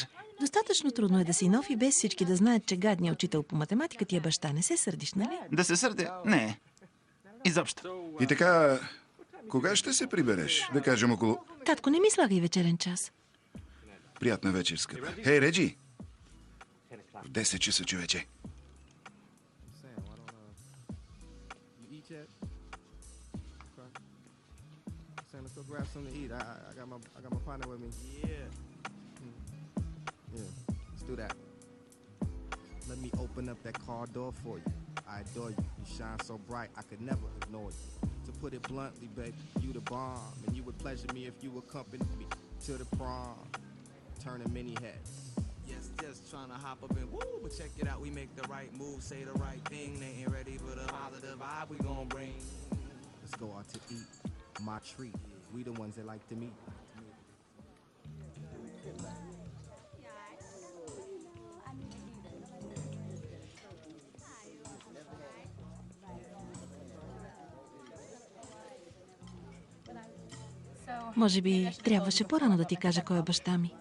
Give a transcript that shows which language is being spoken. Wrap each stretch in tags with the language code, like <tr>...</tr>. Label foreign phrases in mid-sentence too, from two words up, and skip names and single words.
<bg>Достатъчно трудно е да си нов и без всички да знаят, че гадният учител по математика ти е баща. Не се сърдиш, нали? Да се сърдя? Не. Изобщо. И така, кога ще се прибереш? Да кажем около... Татко, не ми слагай вечерен час. Приятна вечер, скъпа. Хей, Реджи! В 10 часа, човече.</bg> <en>You eat yet? Okay. Sam, let's go grab something to eat. I got my partner with me. Yeah. Yeah. Let's do that. Let me open up that car door for you. I adore you. You shine so bright, I could never ignore you. To put it bluntly, baby, you the bomb, and you would pleasure me if you accompanied me to the prom, turning many heads. Yes, just trying to hop up and woo, but check it out, we make the right move, say the right thing. They ain't ready for the positive vibe we gon' bring. Let's go out to eat, my treat. We the ones that like to meet.</en> <bg>Може би трябваше по-рано да ти кажа кой е баща ми.</bg>